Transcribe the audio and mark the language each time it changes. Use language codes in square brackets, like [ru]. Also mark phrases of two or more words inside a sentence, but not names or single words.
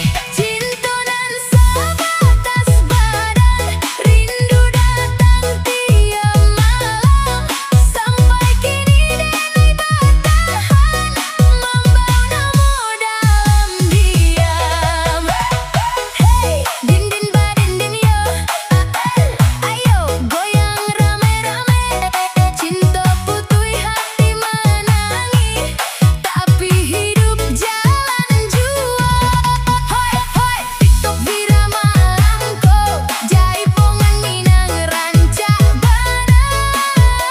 [id] Cinta nan sebatas badan, rindu datang tiap malam. [min] Sampai kini denai bertahan, membawa namu dalam diam. [id] Hey, din din ba din din yo, ayo goyang rame-rame. [min] Cinta putui hati menangi, tapi hidup jalan jua. Hoi hoi, TikTok viral malamko, jaipongan minang rancak barang.